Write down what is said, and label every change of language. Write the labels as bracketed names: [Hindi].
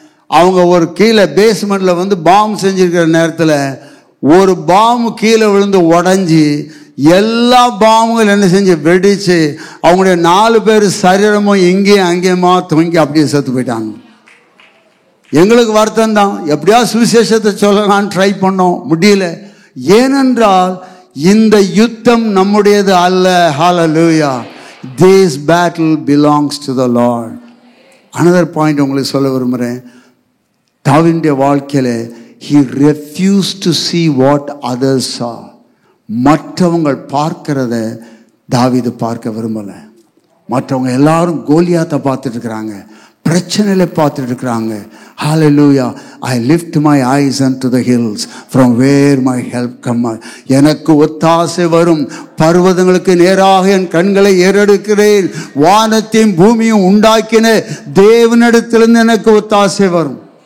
[Tamil] அவங்க ஒரு கீழே பேஸ்மெண்ட்டில் பாம்பு செஞ்சுருக்கிற நேரத்தில் ஒரு பாம்பு கீழே விழுந்து உடஞ்சி எல்லா பாம்புகளும் என்ன செஞ்சு வெடிச்சு அவங்களுடைய 4 பேர் சரீரமும் இங்கேயும் அங்கேயுமா தொங்கி அப்படியே செத்து போயிட்டாங்க. எங்களுக்கு வருத்தம் தான். எப்படியாவது சுவிசேஷத்தை சொல்லலான்னு ட்ரை பண்ணோம், முடியல. ஏனென்றால் இந்த யுத்தம் நம்முடையது அல்ல. ஹalleluya. [English] This battle belongs to the Lord. Another point [Tamil] உங்களுக்கு சொல்ல விரும்புகிறேன். தாவீதுடைய வாழ்க்கையில் [English] he refused to see what others saw. [Tamil] மற்றவங்க பார்க்கிறத தாவீது பார்க்க விரும்பலை. மற்றவங்க எல்லாரும் கோலியாத்தை பார்த்துட்டு இருக்கிறாங்க, பிரச்சனையில பார்த்துட்டு இருக்கிறாங்க. Hallelujah. [English] I lift my eyes unto the hills from where my help comes. [Tamil] எனக்கு ஒத்தாசை வரும் பர்வதங்களுக்கு நேராக என் கண்களை ஏறெடுக்கிறேன். வானத்தையும் பூமியும் உண்டாக்கின தேவனிடத்திலிருந்து எனக்கு ஒத்தாசை வரும்.